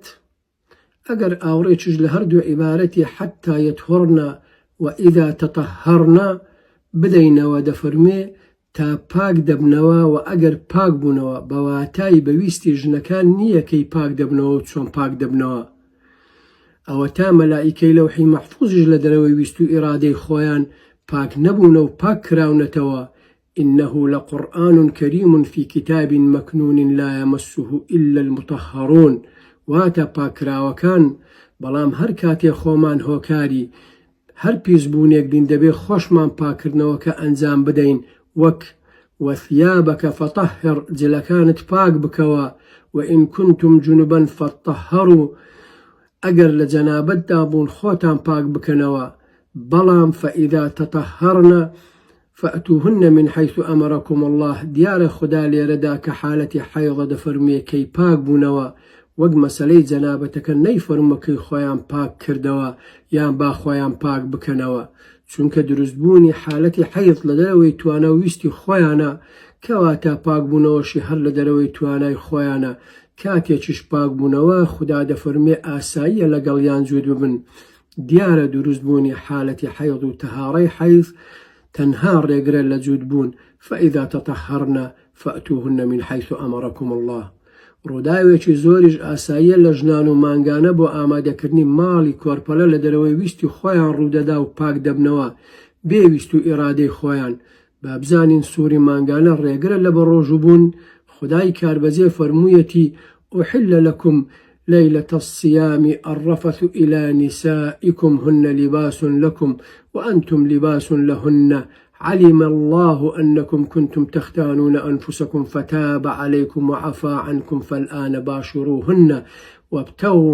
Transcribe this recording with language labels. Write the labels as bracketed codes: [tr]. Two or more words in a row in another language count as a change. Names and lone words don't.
[ckb] ئەگەر ئاوڕێکیش لە هەردوو عیبارەتی [ar] حەتا یەطهورنا [ckb] و [ar] ئیدا تەطەهەرنا [ckb] بدەینەوە دەفەرمێ تا پاک دەبنەوە، و ئەگەر پاک بوونەوە بە واتای بەویستی ژنەکان نییە کەی پاک دەبنەوە و چۆن پاک دەبنەوە. ئەوە تا مەلائیکەی لەوحی مەحفوظیش لە دەرەوەی ویست و ئیرادەی خۆیان پاک نەبوونە و پاک کراونەتەوە. [ar] إنه لقرآن كريم في كتاب مكنون لا يمسه إلا المطهرون. [ckb] واتە پاکراوەکان، بەڵام هەر کاتێ خۆمان هۆکاری هەر پیسبوونێک بین دەبێ خۆشمان پاکردنەوەکە ئەنجام بدەین، وەک [ar] وثيابك فطهر، [ckb] جلەکانت پاک بکەوە، [ar] وإن كنتم جنبا فطهروا، [ckb] ئەگەر لە جەنابەتدا بوون خۆتان پاک بکەنەوە. [ar] بەڵام فإذا تطهرنا فأتوهن من حيث أمركم الله. [ckb] دیارە خدا لێرەدا کە حالەتی حەیضە دەفەرمێ کەی پاک بوونەوە، وەک مەسەلەی جەنابەتەکە نەیفەرمەکەی خۆیان پاک کردەوە یان با خۆیان پاک بکەنەوە، چونکە دروستبوونی حالەتی حەیض لە دەرەوەی توانە و ویستی خۆیانە، کەواتە پاک بوونەوەشی هەر لە دەرەوەی توانای خۆیانە. کاتێکیش پاک بوونەوە خدا دەفەرمێ ئاساییە لەگەڵیان جوود ببن. دیارە دروستبوونی حالەتی حەیض و تەهارەی حەیض تەنها ڕێگرە لە جوودبوون. [ar] فإذا تطهرنا فأتوهن من حيث أمركم الله. [ckb] ڕووداوێکی زۆریش ئاساییە لە ژنان و مانگانە بۆ ئامادەکردنی ماڵی کۆرپەلە لە دەرەوەی ویستی خۆیان ڕوودەدا و پاک دەبنەوە بێویست و ئیرادەی خۆیان. با بزانین سووری مانگانە ڕێگرە لە بەڕۆژوبوون. خدای کاربەجێ فەرموویەتی [ar] أحل لكم ليلة الصيام الرفث إلى نسائكم هن لباس لكم وأنتم لباس لهن علم الله أنكم كنتم تختانون أنفسكم فتاب عليكم وعفى عنكم فالآن باشروهن وابتغوا